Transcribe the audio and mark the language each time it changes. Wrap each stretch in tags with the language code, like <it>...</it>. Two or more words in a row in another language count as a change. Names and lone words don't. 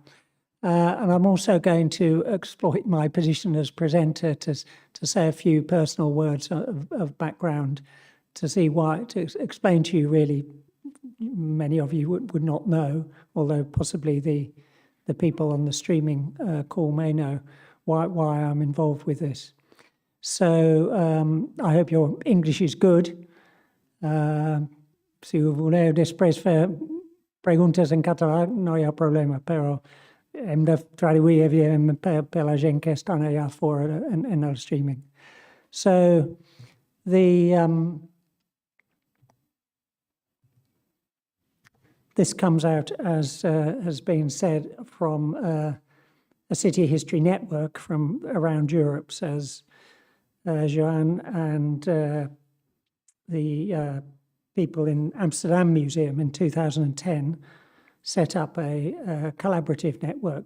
<en>And I'm also going to exploit my position as presenter to say a few personal words of background, to see why, to explain to you really, many of you would not know, although possibly the people on the streaming call may know why I'm involved with this. So I hope your English is good.</en> <ca>Si voleu després fer preguntes en català, no hi ha problema, però hem de traduir, evidentment, per la gent que estan allà fora en el streaming.</ca> <en>So this comes out, as has been said, from a city history network from around Europe, says Joan, and the people in Amsterdam Museum in 2010 set up a collaborative network.</en>